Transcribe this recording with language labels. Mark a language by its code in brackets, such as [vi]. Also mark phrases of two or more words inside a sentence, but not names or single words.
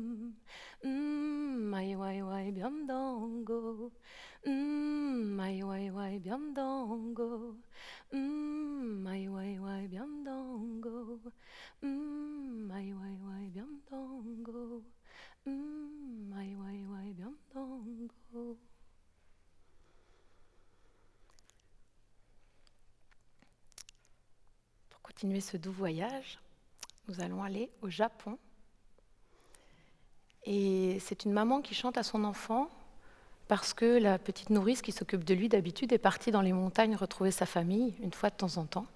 [fr] Ai wai wai byandongo, ai wai wai byandongo, ai wai wai byandongo, ai wai wai byandongo, ai wai wai byandongo. Pour continuer ce doux voyage, nous allons aller au Japon. Et c'est une maman qui chante à son enfant parce que la petite nourrice qui s'occupe de lui d'habitude est partie dans les montagnes retrouver sa famille une fois de temps en temps.